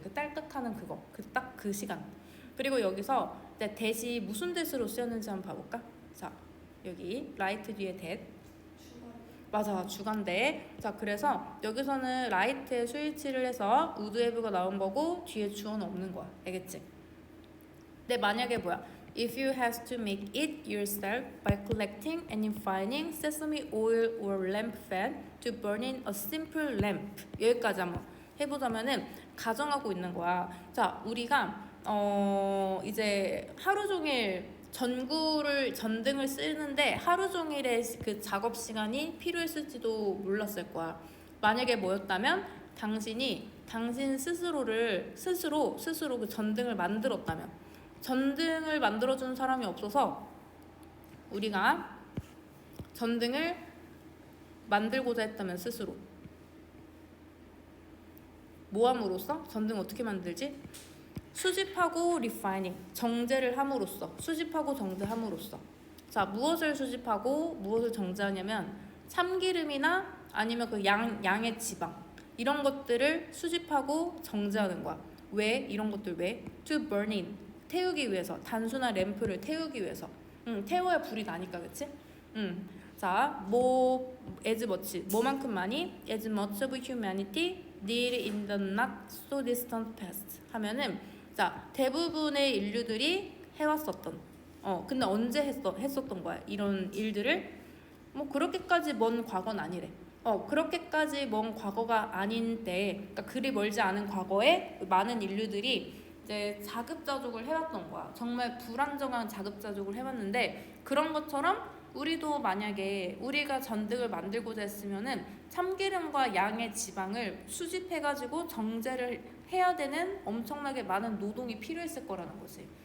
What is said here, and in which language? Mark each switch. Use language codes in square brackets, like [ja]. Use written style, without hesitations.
[ko] 그 딸깍하는 그거, 딱 그 시간. 그리고 여기서 이제 대시 무슨 대시로 쓰였는지 한번 봐볼까? 자, 여기 라이트 뒤에 that. 맞아, 주간대. 자, 그래서 여기서는 라이트에 스위치를 해서 우드 해브가 나온 거고 뒤에 주어는 없는 거야. 알겠지? 근데 만약에 뭐야? [en] If you have to make it yourself by collecting and refining sesame oil or lamp fat to burn in a simple lamp. [ko] 여기까지 한번 해보자면은 가정하고 있는 거야. 자, 우리가 이제 하루 종일 전등을 쓰는데 하루 종일의 그 작업 시간이 필요했을지도 몰랐을 거야. 만약에 뭐였다면 당신 스스로 그 전등을 만들었다면, 전등을 만들어주는 사람이 없어서 우리가 전등을 만들고자 했다면 스스로 모함으로써 전등 어떻게 만들지? 수집하고 리파이닝, 정제를 함으로써, 수집하고 정제함으로써. 자, 무엇을 수집하고 무엇을 정제하냐면 참기름이나 아니면 그 양의 지방, 이런 것들을 수집하고 정제하는 거야. 왜? 이런 것들 왜? [en] To burn in, [ko] 태우기 위해서. 단순한 램프를 태우기 위해서. 태워야 불이 나니까, 그치? 자, [en] as much, [ko] 뭐만큼 많이? [en] As much of humanity need in the not so distant past [ko] 하면은, 자, 대부분의 인류들이 해왔었던, 근데 언제 했었던 거야? 이런 일들을 뭐 그렇게까지 먼 과거는 아니래. 그렇게까지 먼 과거가 아닌데, 그러니까 그리 멀지 않은 과거에 많은 인류들이 이제 자급자족을 해왔던 거야. 정말 불안정한 자급자족을 해왔는데, 그런 것처럼 우리도 만약에 우리가 전등을 만들고자 했으면은 참기름과 양의 지방을 수집해가지고 정제를 해야 되는 엄청나게 많은 노동이 필요했을 거라는 거지.